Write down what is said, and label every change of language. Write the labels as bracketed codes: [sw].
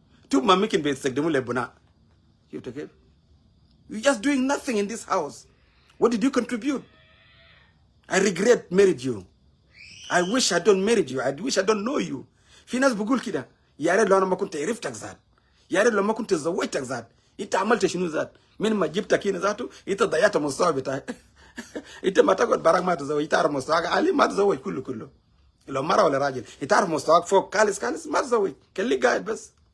[ar] توب ما ممكن بيستخدموه للبناء. شفت كيف؟ [en] You just doing nothing in this house. What did you contribute? I regret married you. I wish I don't married you. I wish I don't know you. [ar] في ناس بيقول كده، يا ريت لو انا ما كنت عرفتك ذات، يا ريت لو ما كنت زوجتك ذات. انت عملت شنو ذات؟ من ما جبتك هنا ذاته انت ضيعت المستوى بتاعك. انت ما تقعد براك ما تزوج، تعرف مستواك عالي ما تزوج كله. لو مره ولا راجل انت عارف مستواك فوق كالس ما تزوج، خليك قاعد بس.